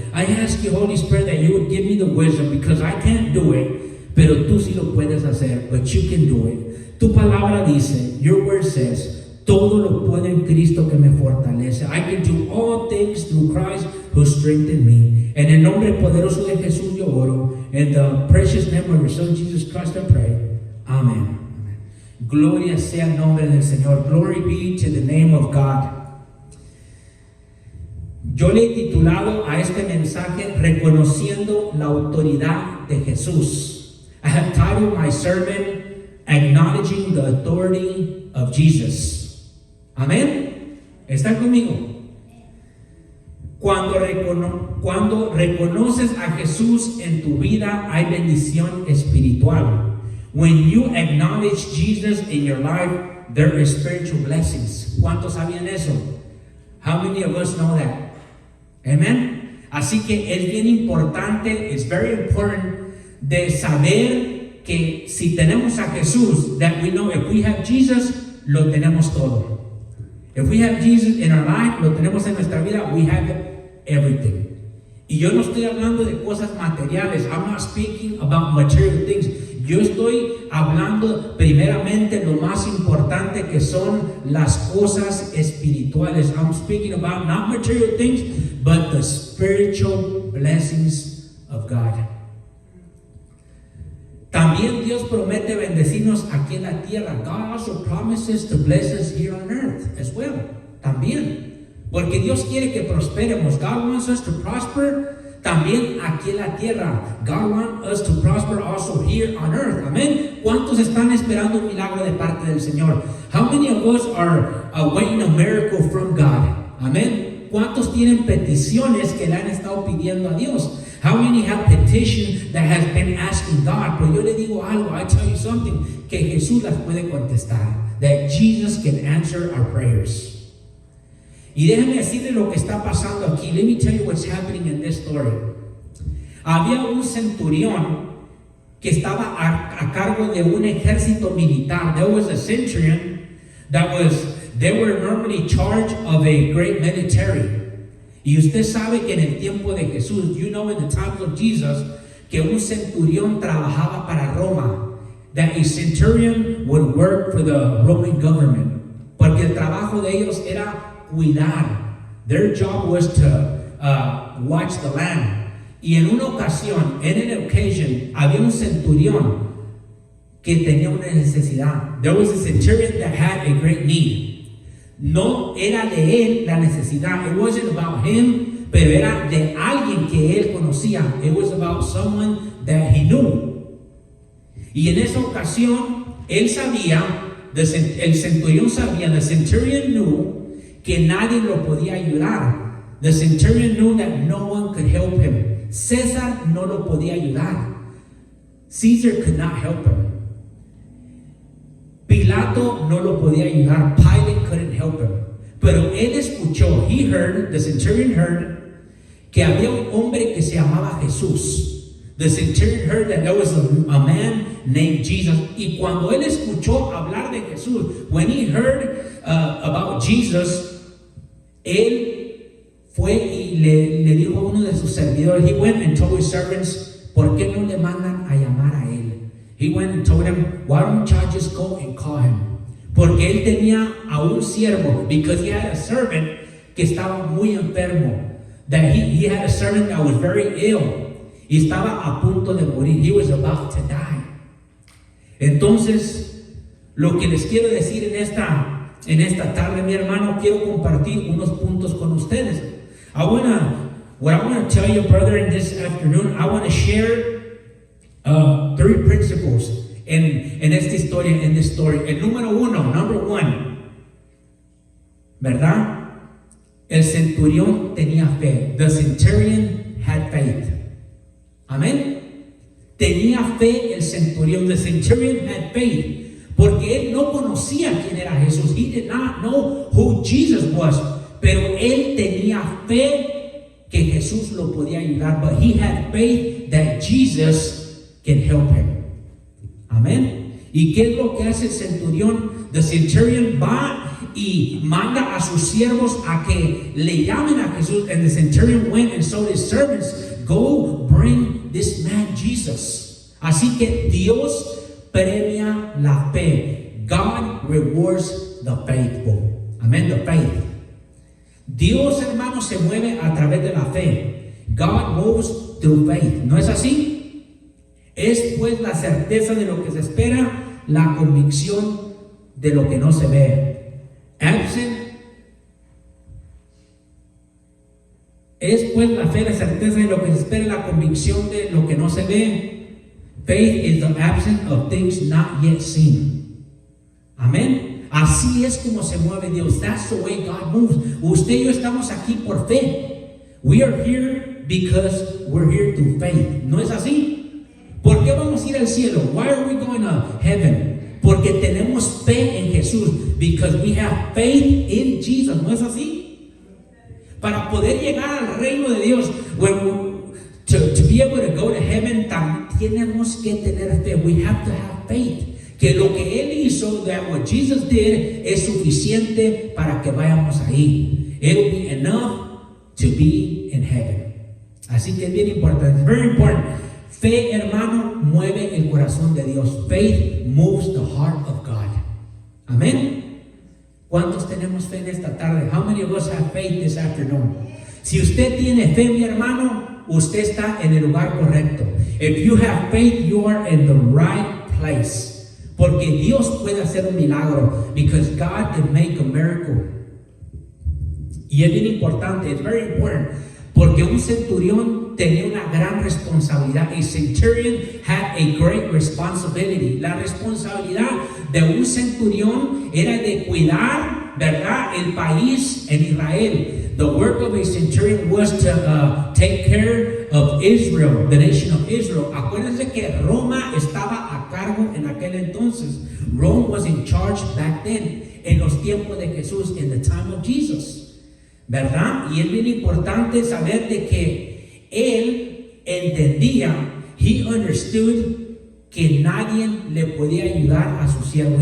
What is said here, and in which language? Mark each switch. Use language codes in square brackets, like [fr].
[en] I ask you, Holy Spirit, that you would give me the wisdom, because I can't do it, [es] pero tú sí lo puedes hacer, [en] but you can do it. [es] Tu palabra dice, [en] your word says, [es] todo lo puedo en Cristo que me fortalece. [en] I can do all things through Christ who strengthened me. [es] En el nombre poderoso de Jesús yo oro. [en] In the precious name of your Son, Jesus Christ, I pray. Amen. [es] Gloria sea el nombre del Señor. [en] Glory be to the name of God. [es] Yo le he titulado a este mensaje Reconociendo la autoridad de Jesús. [en] I have titled my sermon Acknowledging the Authority of Jesus. [es] Amén. ¿Están conmigo? Cuando reconoces a Jesús en tu vida, hay bendición espiritual. [en] When you acknowledge Jesus in your life, there is spiritual blessings. [es] ¿Cuántos sabían eso? [en] How many of us know that? Amen. [es] Así que es bien importante, [en] it's very important [es] de saber que si tenemos a Jesús, [en] that we know if we have Jesus, [es] lo tenemos todo. [en] If we have Jesus in our life, [es] lo tenemos en nuestra vida, [en] we have everything. [es] Y yo no estoy hablando de cosas materiales. [en] I'm not speaking about material things. [es] Yo estoy hablando primeramente lo más importante que son las cosas espirituales. [en] I'm speaking about not material things, but the spiritual blessings of God. [es] También Dios promete bendecirnos aquí en la tierra. [en] God also promises to bless us here on earth as well. [es] También. Porque Dios quiere que prosperemos. [en] God wants us to prosper [es] también aquí en la tierra. [en] God wants us to prosper also here on earth. [es] Amén. ¿Cuántos están esperando un milagro de parte del Señor? [en] How many of us are awaiting a miracle from God? [es] Amén. ¿Cuántos tienen peticiones que le han estado pidiendo a Dios? [en] How many have petition that has been asking God? [es] Pero yo le digo algo, [en] I tell you something, [es] que Jesús las puede contestar. [en] That Jesus can answer our prayers. [es] Y déjame decirle lo que está pasando aquí. [en] Let me tell you what's happening in this story. [es] Había un centurión que estaba a cargo de un ejército militar. [en] There was a centurion they were normally charged of a great military. [es] Y usted sabe que en el tiempo de Jesús, [en] you know in the times of Jesus, [es] que un centurión trabajaba para Roma. [en] That a centurion would work for the Roman government. [es] Porque el trabajo de ellos era cuidar. [en] Their job was to watch the land. [es] Y en una ocasión, en an occasion, había un centurión que tenía una necesidad. [en] There was a centurion that had a great need. [es] No era de él la necesidad. [en] It wasn't about him, [es] pero era de alguien que él conocía. [en] It was about someone that he knew. [es] Y en esa ocasión, él sabía, el centurión sabía, [en] the centurion knew [es] que nadie lo podía ayudar. [en] The centurion knew that no one could help him. [es] César no lo podía ayudar. [en] Caesar could not help him. [es] Pilato no lo podía ayudar. [en] Pilate couldn't help him. [es] Pero él escuchó, [en] the centurion heard, [es] que había un hombre que se llamaba Jesús. [en] The centurion heard that there was a man named Jesus. [es] Y cuando él escuchó hablar de Jesús, [en] when he heard about Jesus, [es] él fue y le dijo a uno de sus servidores, [en] he went and told his servants, [es] ¿por qué no le mandan a llamar a él? [en] He went and told him, why don't you just go and call him? [es] Porque él tenía a un siervo, [en] because he had a servant [es] que estaba muy enfermo. [en] That he had a servant that was very ill. [es] Y estaba a punto de morir. [en] He was about to die. [es] Entonces, lo que les quiero decir en esta tarde, mi hermano, quiero compartir unos puntos con ustedes. [en] What I want to tell you, brother, in this afternoon, I want to share 3 principles [es] en esta historia, [en] in this story. [es] El number one, ¿verdad? El centurión tenía fe. [en] The centurion had faith. [es] Amén. Tenía fe el centurión. [en] The centurion had faith. [es] Porque él no conocía quién era Jesús. [en] He did not know who Jesus was. [es] Pero él tenía fe que Jesús lo podía ayudar. [en] But he had faith that Jesus can help him. [es] Amén. ¿Y qué es lo que hace el centurión? The centurion va y manda a sus siervos a que le llamen a Jesús. [en] And the centurion went and told his servants, go bring this man Jesus. [es] Así que Dios premia la fe. [en] God rewards the faithful. Amén, the faith. [es] Dios, hermanos, se mueve a través de la fe. [en] God moves through faith. [es] ¿No es así? Es pues la certeza de lo que se espera, la convicción de lo que no se ve. Es pues la fe, la certeza de lo que se espera, la convicción de lo que no se ve. [en] Faith is the absence of things not yet seen. [es] Amén. Así es como se mueve Dios. [en] That's the way God moves. [es] Usted y yo estamos aquí por fe. [en] We are here because we're here through faith. [es] ¿No es así? ¿Por qué vamos a ir a al cielo. [en] Why are we going to heaven? [es] Porque tenemos fe en Jesús. [en] Because we have faith in Jesus. [es] ¿No es así? Para poder llegar al reino de Dios, [en] to be able to go to heaven, [es] tenemos que tener fe. [en] We have to have faith. [es] Que lo que Él hizo, [en] that what Jesus did, [es] es suficiente para que vayamos ahí. [en] It will be enough to be in heaven. [es] Así que es bien importante. [en] It's very important. [es] Fe, hermano, mueve el corazón de Dios. [en] Faith moves the heart of God. Amén. [es] ¿Cuántos tenemos fe en esta tarde? [en] How many of us have faith this afternoon? [es] Si usted tiene fe, mi hermano, usted está en el lugar correcto. [en] If you have faith, you are in the right place. [es] Porque Dios puede hacer un milagro. [en] Because God can make a miracle. [es] Y es bien importante, [en] it's very important. [es] Porque un centurión tenía una gran responsabilidad. [en] A centurion had a great responsibility. [es] La responsabilidad de un centurión era de cuidar, ¿verdad?, el país en Israel. [en] The work of a centurion was to take care of Israel, the nation of Israel. [es] Acuérdense que Roma estaba a cargo en aquel entonces. [en] Rome was in charge back then, [es] en los tiempos de Jesús, [en] in the time of Jesus. ¿Verdad? [es] Y es bien importante saber de que él entendía, [en] he understood [es] que nadie le podía ayudar a su siervo.